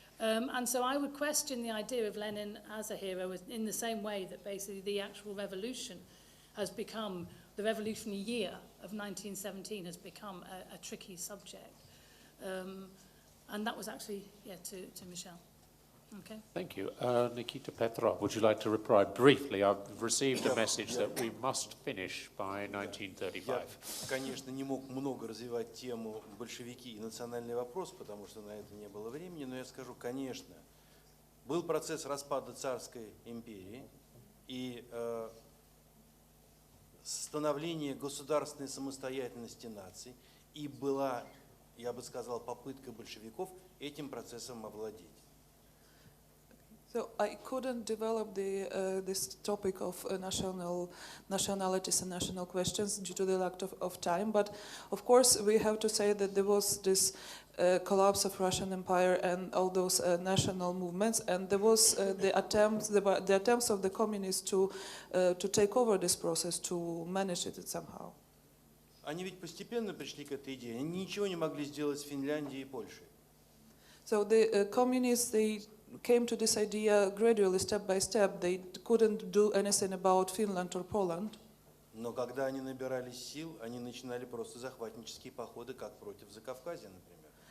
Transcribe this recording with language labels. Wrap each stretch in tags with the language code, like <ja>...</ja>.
<en>And so I would question the idea of Lenin as a hero in the same way that basically the actual revolution has become, the revolutionary year of 1917 has become a tricky subject. And that was actually, to Michel. Okay. Thank you. Nikita Petrov, would you like to reply briefly? I've received a message that we must finish by 1935.</en> <ru>Я, конечно, не мог много развивать тему большевики и национальный вопрос, потому что на это не было времени, но я скажу, конечно, был процесс распада царской империи и становление государственной самостоятельности наций, и была, я бы сказал, попытка большевиков этим процессом овладеть.</ru> <en>So I couldn't develop this topic of nationalities and national questions due to the lack of time, but of course we have to say that there was this collapse of Russian Empire and all those national movements, and there was the attempts of the communists to take over this process, to manage it somehow.</en> <ru>Они ведь постепенно пришли к этой идее. Они ничего не могли сделать с Финляндией и Польшей.</ru> <en>So the communists, they came to this idea gradually, step by step. They couldn't do anything about Finland or Poland.</en> <ru>Но когда они набирались сил, они начинали просто захватнические походы, как против Закавказья, например.</ru>